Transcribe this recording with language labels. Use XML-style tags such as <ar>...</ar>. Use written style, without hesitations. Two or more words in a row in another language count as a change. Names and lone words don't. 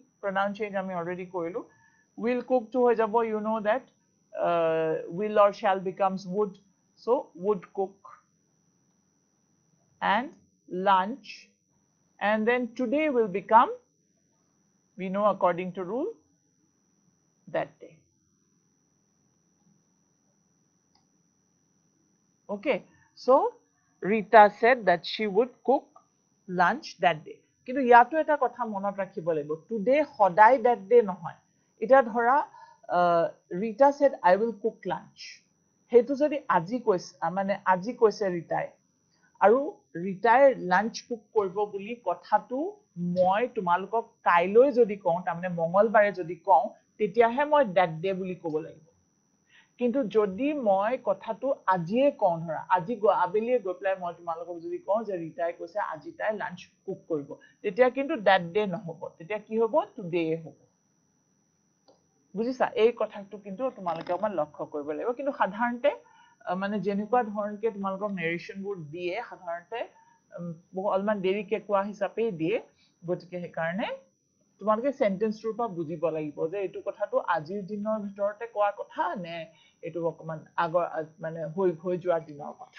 <en>Pronoun change</en> <as>ami already korilu.</as> <en>Will cook</en> <as>তো হৈ যাব,</as> <en>you know that will or shall becomes would. So would cook and lunch, and then today will become, we know according to rule, that day. Okay, so Rita said that she would cook lunch that day.</en> <as>কিন্তু ইয়াত এটা কথা মনত ৰাখিব লাগিব,</as> <en>today hodai that day nohoy.</en> <as>এটা ধৰা</as> <en>Rita said I will cook lunch.</en> <as>হেতু যদি আজি কৈছে, মানে আজি কৈছে ৰিতাই আৰু ৰিতাই</as> <en>lunch cook</en> <as>কৰিব বুলি কথাটো মই তোমালোকক কালৈ যদি কওঁ, তেনেহলে মঙ্গলবাৰে যদি কওঁ, তেতিয়াহে মই</as> <en>that day</en> <as>বুলি ক'ব লাগিব. কিন্তু যদি মই কথাটো আজিয়ে কওঁ, ধৰা আজি আবেলিয়ে গৈ পেলাই মই তোমালোকক যদি কওঁ যে ৰিতাই কৈছে আজি তাই</as> <en>lunch cook</en> <as>কৰিব, তেতিয়া কিন্তু</as> <en>that day</en> <as>নহব, তেতিয়া কি হ'ব, টুডে হ'ব। বুজিছা? এই কথাটো কিন্তু তোমালোকে অকমান লক্ষ্য কৰিব লাগিব। কিন্তু সাধাৰণতে মানে যেনেকুৱা ধৰণকে তোমালোকক নেৰেশ্যনবোৰ দিয়ে, সাধাৰণতে অলপমান দেৰিকে কোৱা হিচাপেই দিয়ে, গতিকে সেইকাৰণে তোমালোকে সেন্টেন্সটোৰ পৰা বুজিব লাগিব যে এইটো কথাটো আজিৰ দিনৰ ভিতৰতে কোৱা কথা নে এইটো অকমান আগৰ মানে হৈ যোৱা দিনৰ কথা।</as>